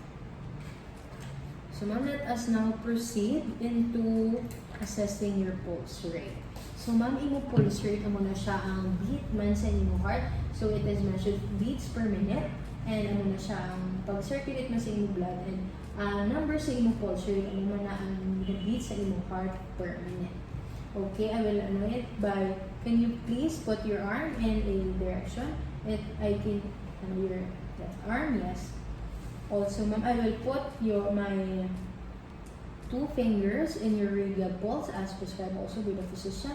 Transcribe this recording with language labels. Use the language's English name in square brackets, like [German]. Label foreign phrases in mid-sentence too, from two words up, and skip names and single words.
[English] So ma'am, let us now proceed into assessing your pulse rate. [Hiligaynon] So ma'am, imo [English] pulse rate [Hiligaynon] amo na siya ang beat man sa imo heart. [English] So it is measured beats per minute [Hiligaynon] and amo na siya ang pag-circulate man sa imo blood and number sa imo [English] pulse rate [Hiligaynon] amo man na ang beat sa imo [English] heart per minute. Okay, I will ano it by, can you please put your arm in a direction? I can, your left arm, yes. Also, ma'am, I will put my 2 fingers in your radial pulse as prescribed also by the physician.